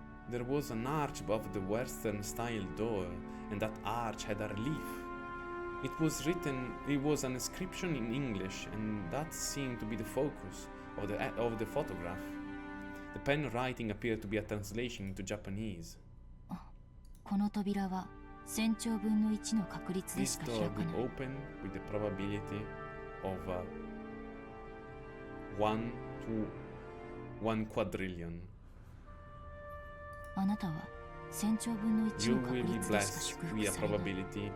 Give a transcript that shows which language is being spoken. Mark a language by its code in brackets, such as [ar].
[en] There was an arch above the Western-style door, and that arch had a relief. It was an inscription in English, and that seemed to be the focus of the photograph. The pen writing appeared to be a translation into Japanese. [ja] この扉は1000兆分の1の確率でしか開かない。 [en] This door will open with the probability of 1 to 1 quadrillion. [ja] あなたは1000兆分の1の確率でしか祝福されない。